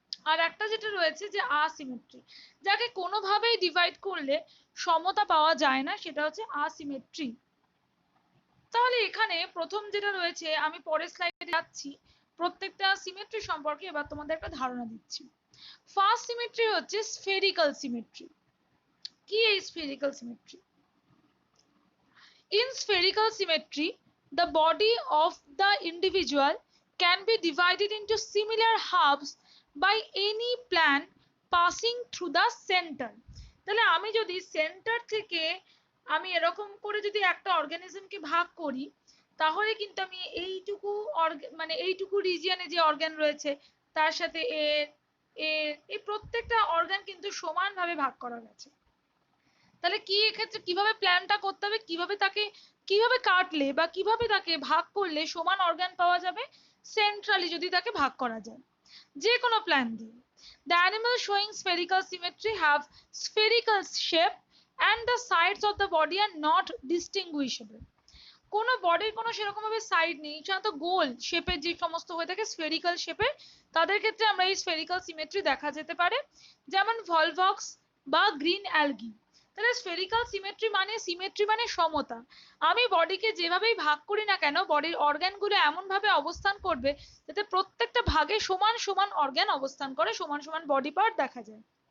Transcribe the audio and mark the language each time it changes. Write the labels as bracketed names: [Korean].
[Bangla] আর একটা যেটা রয়েছে যে আসিমেট্রি, যাকে কোনোভাবেই ডিভাইড করলে সমতা পাওয়া যায় না, সেটা হচ্ছে আসিমেট্রি। তাহলে এখানে প্রথম যেটা রয়েছে, আমি পরের স্লাইডে যাচ্ছি, প্রত্যেকটা সিমেট্রি সম্পর্কে এবার তোমাদের একটা ধারণা দিচ্ছি। ফার্স্ট সিমেট্রি হচ্ছে স্ফেরিক্যাল সিমেট্রি। কি এই spherical symmetry? [English] In spherical symmetry, the body of the individual can be divided into similar halves by any plan passing through the center. [Bangla] তাহলে আমি যদি সেন্টার থেকে আমি এরকম করে যদি একটা অর্গানিজমকে ভাগ করি, তাহলে কিন্তু আমি এইটুকু মানে এইটুকু রিজিয়নে যে অর্গান রয়েছে তার সাথে এর এর এই প্রত্যেকটা অর্গান কিন্তু সমানভাবে ভাগ করা গেছে। তাহলে কি এক্ষেত্রে কিভাবে প্ল্যানটা করতে হবে, কিভাবে কাটলে বা কিভাবে তাকে ভাগ করলে সমান অর্গান পাওয়া যাবে, সেন্ট্রালি যদি তাকে ভাগ করা যায় যে কোনো প্ল্যান দিয়ে। [English] The animal showing spherical symmetry have spherical shape and the sides of the body are not distinguishable. [Bangla] কোনো বডির কোনো সেরকম ভাবে সাইড নেই, সাধারণত গোল শেপের যে সমস্ত হয়ে থাকে স্ফেরিক্যাল শেপের, তাদের ক্ষেত্রে আমরা এই স্ফেরিক্যাল সিমেট্রি দেখা যেতে পারে, যেমন ভলভক্স বা গ্রিন অ্যালগি। তাহলে স্ফেরিক্যাল সিমেট্রি মানে সমতা। আমি বডিকে যেভাবেই ভাগ করি না কেন, বডির অর্গানগুলো এমন ভাবে অবস্থান করবে যাতে প্রত্যেকটা ভাগে সমান সমান অর্গান অবস্থান করে, সমান সমান বডি পার্ট দেখা যায়।